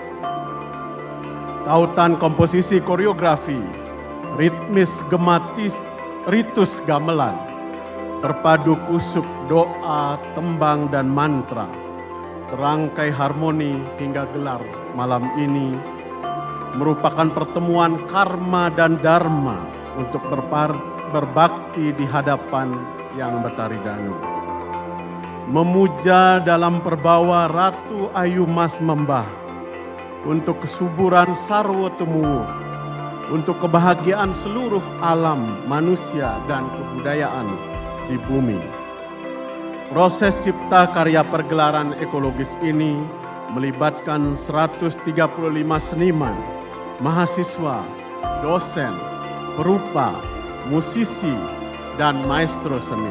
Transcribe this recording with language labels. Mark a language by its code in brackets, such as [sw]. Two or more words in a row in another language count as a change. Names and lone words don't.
[id] Tautan komposisi koreografi ritmis gematis ritus gamelan, berpadu kusuk doa, tembang dan mantra, terangkai harmoni hingga gelar malam ini merupakan pertemuan karma dan dharma untuk berbakti di hadapan Yang Betari Danu. Memuja dalam perbawa Ratu Ayu Mas Membah untuk kesuburan sarwa temuwuh, untuk kebahagiaan seluruh alam, manusia, dan kebudayaan di bumi. Proses cipta karya pergelaran ekologis ini melibatkan 135 seniman, mahasiswa, dosen, perupa, musisi, dan maestro seni.